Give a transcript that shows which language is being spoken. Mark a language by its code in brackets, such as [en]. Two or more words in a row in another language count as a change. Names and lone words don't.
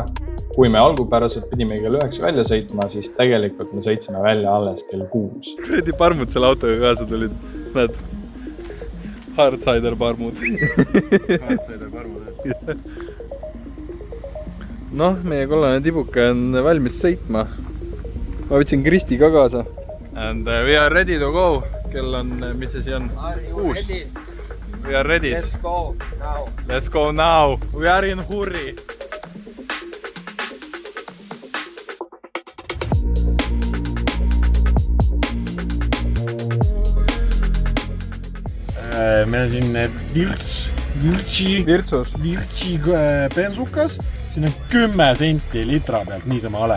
[et] Kui me algupäraselt pidime kell 9 välja sõitma, siis tegelikult me sõitsime välja alles kell 6. Kuradi parmud selle autoga kaasa tulid. Näed? Hardsider parmud. Hardsider parmud. Noh, meie kollane tibuke on valmis sõitma. Ma võtsin Kristi ka kaasa. [en] And we are ready to go. [et] Kell on, mis see on? 6. [en] We are ready. Let's go now. Let's go now. We are in hurry. [et] Meil on siin Virtsi bensukas. Siin on 10 senti litra pealt, niisama ale.